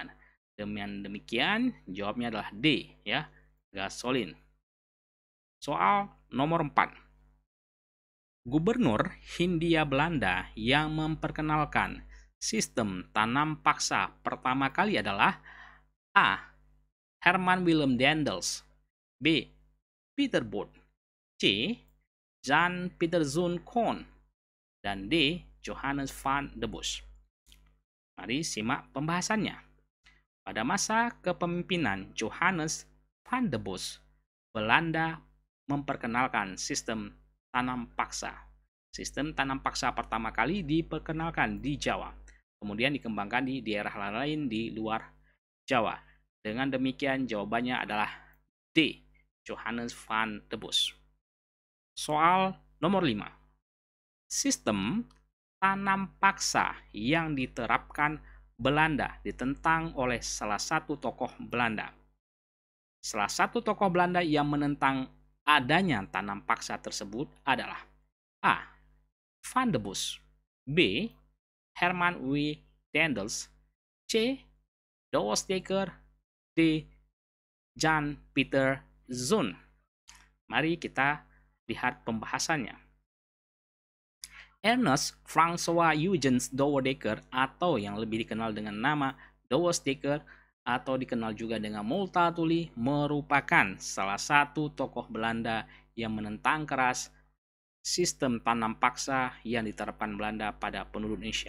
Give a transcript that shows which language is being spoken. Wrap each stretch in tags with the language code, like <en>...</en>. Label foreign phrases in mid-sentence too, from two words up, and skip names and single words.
<id>Dengan demikian, jawabnya adalah D, ya, gasolin. Soal nomor 4. Gubernur Hindia Belanda yang memperkenalkan sistem tanam paksa pertama kali adalah A. Herman Willem Daendels, B. Peter Bot, C. Jan Pieterszoon Koen, dan D. Johannes van de Bos. Mari simak pembahasannya. Pada masa kepemimpinan Johannes van de Bos, Belanda memperkenalkan sistem tanam paksa. Sistem tanam paksa pertama kali diperkenalkan di Jawa, kemudian dikembangkan di daerah lain di luar Jawa. Dengan demikian jawabannya adalah D. Johannes van de Bos. Soal nomor 5. Sistem tanam paksa yang diterapkan Belanda ditentang oleh salah satu tokoh Belanda. Salah satu tokoh Belanda yang menentang adanya tanam paksa tersebut adalah A. Van de Bos, B. Herman W. Daendels, C. Douwe Dekker, D. Jan Pieterszoon. Mari kita lihat pembahasannya. Ernest François Eugens Douwe Dekker atau yang lebih dikenal dengan nama Douwe Dekker atau dikenal juga dengan Multatuli merupakan salah satu tokoh Belanda yang menentang keras sistem tanam paksa yang diterapkan Belanda pada penduduk Indonesia.</id>